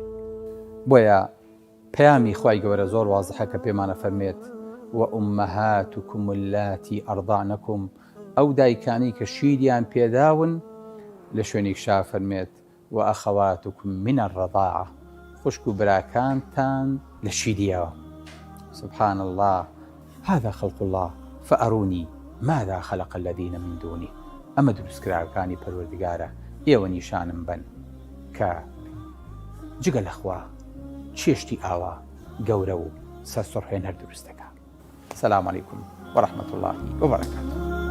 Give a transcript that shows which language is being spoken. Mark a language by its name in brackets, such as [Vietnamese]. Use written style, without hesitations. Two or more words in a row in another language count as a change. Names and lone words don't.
[Central Kurdish] بۆیە پەیامی خوای گەورە زۆر وازحە کە پێمانە فەرمێت [Arabic] وأمهاتكم اللاتي أرضعنكم [Central Kurdish] ئەو دایکانی کە شیریان پێداون لە شوێنێکشا فەرمێت [Arabic] وأخواتكم من الرضاعة [Central Kurdish] خوشک و براکانتان لە شیریەوە. [Arabic] سبحان الله هذا خلق الله فأروني ماذا خلق الذين من دونه. [Central Kurdish] ئەمە دروستکراوەکانی پەروەردگارە ئێوە نیشانم بن کە جگە لەخوا چێشتی ئاوا گەورە و سەرسڕهێنەر دروستەکە. [Arabic] السلام عليكم ورحمة الله وبركاته.